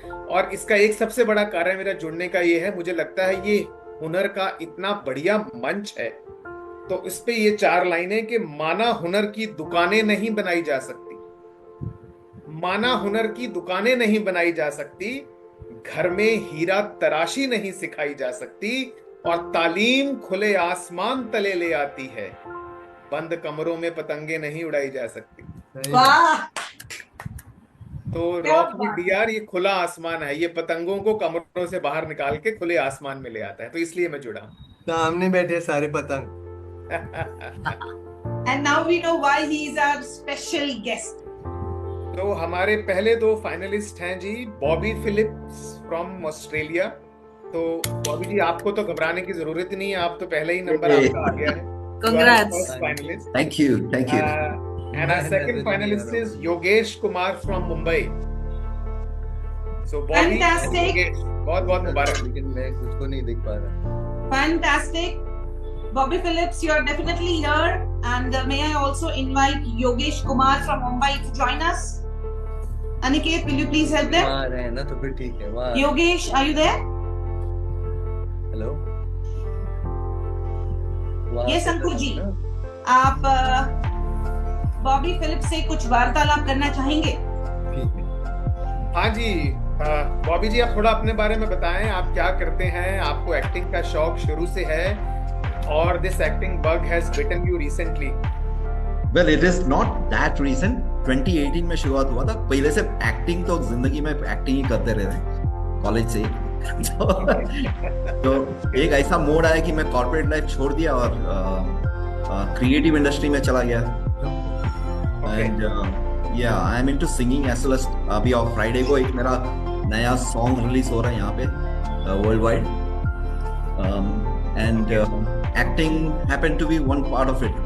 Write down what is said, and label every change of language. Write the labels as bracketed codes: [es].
[hi] और इसका एक सबसे बड़ा कारण मेरा जुड़ने का ये है, मुझे लगता है ये हुनर का इतना बढ़िया मंच है, तो इस पे ये 4 लाइनें कि माना हुनर की दुकानें नहीं बनाई जा सकती, माना हुनर की दुकानें नहीं बनाई जा सकती, घर में हीरा तराशी नहीं सिखाई जा सकती, और तालीम खुले आसमान तले ले आती है, बंद कमरों में पतंगे नहीं उड़ाई जा सकती। वाह! तो रॉक विद डीआर ये खुला आसमान है, ये पतंगों को कमरों से बाहर निकाल के खुले आसमान में ले आता है, तो इसलिए मैं जुड़ा। सामने बैठे सारे पतंग। [en] And now we know why he is our special guest. [hi] तो हमारे पहले 2 फाइनलिस्ट हैं जी, बॉबी फिलिप्स फ्रॉम ऑस्ट्रेलिया। तो बॉबी जी, आपको तो घबराने की जरूरत ही नहीं है, आप तो पहले ही नंबर आपका आ गया है। [en] Congrats. Finalist. Thank you. And our second finalist is Yogesh Kumar from Mumbai. So Bobby Fantastic. [hi] Yogesh, बहुत बहुत मुबारक। लेकिन मैं कुछ को नहीं देख पा रहा। [en] Fantastic. Bobby Phillips, you're definitely here. And may I also invite Yogesh Kumar from Mumbai to join us? Aniket, will you please help them? [hi] वहाँ रहे ना तो फिर ठीक है वहाँ [en] Yogesh, are you there? Hello [hi] Yes, अंकुर जी. आप बॉबी फिलिप्स से कुछ वार्तालाप करना चाहेंगे? ठीक है हाँ जी, बॉबी जी आप थोड़ा अपने बारे में बताएं, आप क्या करते हैं, आपको एक्टिंग का शौक शुरू से है और [en] This acting bug has bitten you recently? Well it is not that recent, [hi] 2018 में शुरुआत हुआ था। पहले से एक्टिंग तो जिंदगी में एक्टिंग ही करते रहे हैं कॉलेज से ही। तो एक ऐसा मोड आया कि मैं कॉर्पोरेट लाइफ छोड़ दिया और क्रिएटिव इंडस्ट्री में चला गया। [en] and yeah I am into singing as well as [hi] अभी और फ्राइडे को एक मेरा नया सॉन्ग रिलीज हो रहा है यहाँ पे world wide. [en] And acting happened to be one part of it.